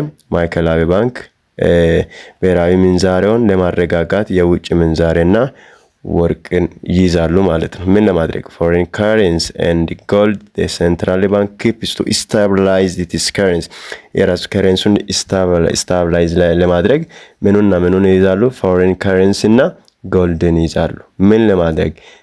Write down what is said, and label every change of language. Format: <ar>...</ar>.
<am>ኦኬ ማዕከላዊ ባንክ ብሔራዊ ምንዛሬውን ለማረጋጋት የውጭ ምንዛሬና ወርቅን ይይዛሉ ማለት ነው። ምን ለማድረግ?</am> <en>ፎሬን ካረንሲ and gold the central bank keeps to stabilize its currency</en> <am>የራሱ ከረንሲውን ስታብላይዝ ለማድረግ ምኑን ይይዛሉ? ፎሬን ካረንሲ እና ጎልድን ይይዛሉ። ምን ለማድረግ?</am>